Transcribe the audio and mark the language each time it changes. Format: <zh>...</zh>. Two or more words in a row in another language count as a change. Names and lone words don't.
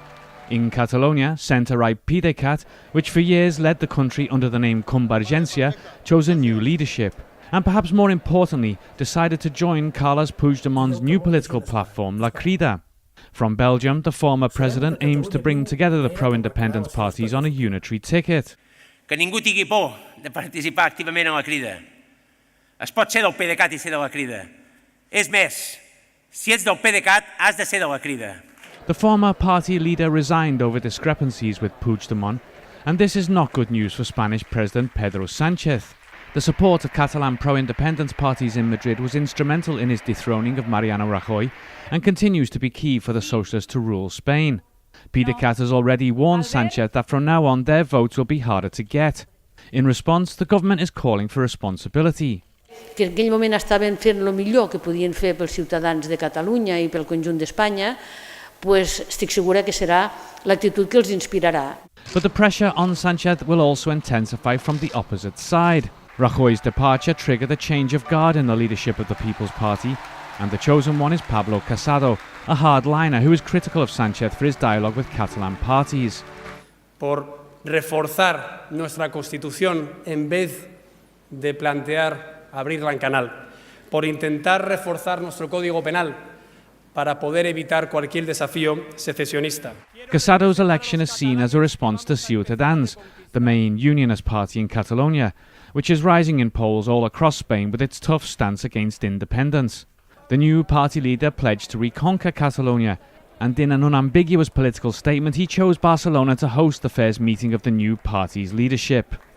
<en>In Catalonia, centre-right PDeCAT, which for years led the country under the name Convergencia, chose a new leadership, and perhaps more importantly, decided to join Carles Puigdemont's new political platform, La Crida. From Belgium, the former president aims to bring together the pro-independence parties on a unitary ticket.</en> <ca>Que ningú tingui por de participar activament en la Crida. Es pot ser del PDeCAT i ser de la Crida. És més, si ets del PDeCAT, has de ser de la Crida.</ca> <en>The former party leader resigned over discrepancies with Puigdemont, and this is not good news for Spanish President Pedro Sánchez. The support of Catalan pro-independence parties in Madrid was instrumental in his dethroning of Mariano Rajoy and continues to be key for the socialists to rule Spain. PDeCAT has already warned Sánchez that from now on their votes will be harder to get. In response, the government is calling for responsibility.</en> <ca>Que en aquell moment estaven fent el millor que podien fer pels ciutadans de Catalunya i pel conjunt d'Espanya, pues estic segura que serà l'actitud que els inspirarà.</ca> <en>But the pressure on Sánchez will also intensify from the opposite side. Rajoy's departure triggered a change of guard in the leadership of the People's Party, and the chosen one is Pablo Casado, a hardliner who is critical of Sánchez for his dialogue with Catalan parties.</en> <es>Por reforzar nuestra Constitución en vez de plantear abrirla en canal. Por intentar reforzar nuestro Código Penal para poder evitar cualquier desafío secesionista.</es> <en>Casado's election is seen as a response to Ciutadans, the main unionist party in Catalonia, which is rising in polls all across Spain with its tough stance against independence. The new party leader pledged to reconquer Catalonia, and in an unambiguous political statement he chose Barcelona to host the first meeting of the new party's leadership.</en>